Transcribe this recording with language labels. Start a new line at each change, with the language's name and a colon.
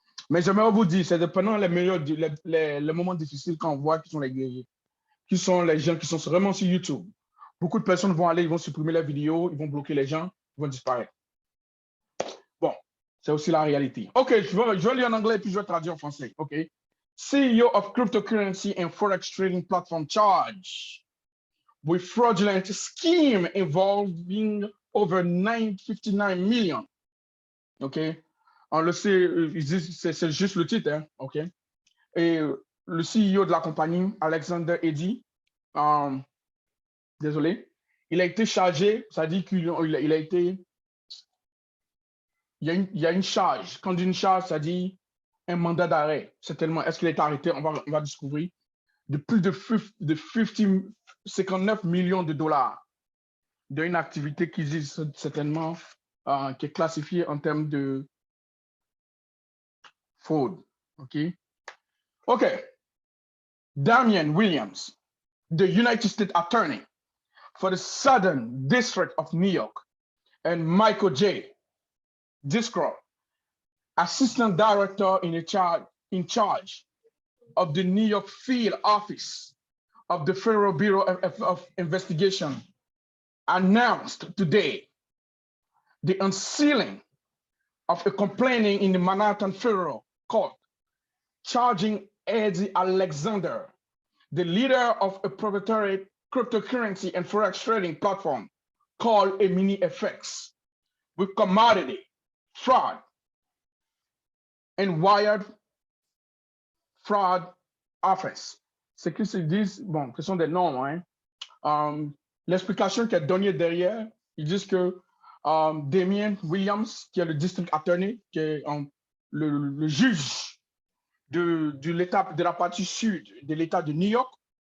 French: Mais j'aimerais vous dire, c'est pendant les moments difficiles qu'on voit qui sont les guerriers, qui sont les gens qui sont vraiment sur YouTube. Beaucoup de personnes vont aller, ils vont supprimer les vidéos, ils vont bloquer les gens, ils vont disparaître. Bon, c'est aussi la réalité. OK, je vais lire en anglais et puis je vais traduire en français. OK.
English: CEO of cryptocurrency and forex trading platform charged with fraudulent scheme involving over 959 million. OK.
French: On le sait, c'est juste le titre. Hein? OK. Et le CEO de la compagnie, Alexander Eddy, désolé, il a été chargé, ça dit qu'il a été, il y a une charge. Quand on dit une charge, ça dit un mandat d'arrêt. Certainement, est-ce qu'il a été arrêté? On va découvrir. De plus de 59 millions de dollars d'une activité qui existe certainement, qui est classifiée en termes de fraude. OK? OK.
English: Damian Williams, the United States Attorney for the Southern District of New York, and Michael J. Discrow, Assistant Director in charge of the New York Field Office of the Federal Bureau of Investigation, announced today the unsealing of a complaint in the Manhattan Federal Court charging Eddie Alexander, the leader of a proprietary cryptocurrency and forex trading platform called Emini FX, with commodity, fraud, and wired fraud offense.
French: Ce qu'ils se disent, bon, ce sont des noms, hein. L'explication qui est donnée derrière, ils disent que Damian Williams, qui est le district attorney, qui est le juge de l'État, de la partie sud de l'État de New York.